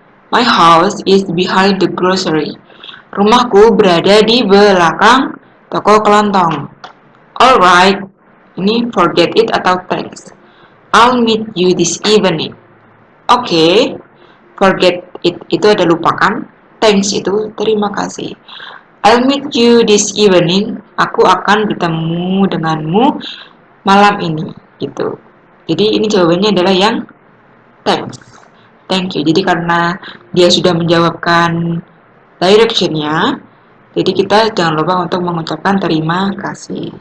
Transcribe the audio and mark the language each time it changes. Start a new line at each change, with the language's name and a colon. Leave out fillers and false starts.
English: My house is behind the grocery.
Indonesian: Rumahku berada di belakang toko kelontong.
English: Alright,
Indonesian: ini
English: forget it
Indonesian: atau
English: thanks. I'll meet you this evening.
Indonesian: Oke, forget it itu ada lupakan. Thanks itu terima kasih.
English: I'll meet you this evening.
Indonesian: Aku akan bertemu denganmu malam ini. Gitu. Jadi ini jawabannya adalah yang thanks.
English: Thank you.
Indonesian: Jadi karena dia sudah menjawabkan directionnya, jadi kita jangan lupa untuk mengucapkan terima kasih.